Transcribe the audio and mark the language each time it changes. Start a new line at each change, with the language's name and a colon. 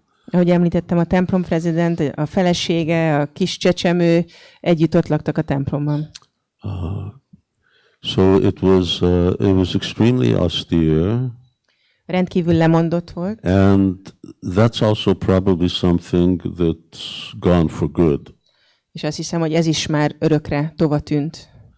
Hungarian: Ahogy említettem, a templom prezident, a felesége, a kis csecsemő együtt ott laktak a templomban.
English: So it was extremely austere.
Hungarian: Rendkívül lemondott volt.
English: And that's also probably something that's gone for good.
Hungarian: És azt hiszem, hogy ez is már örökre tovatűnt.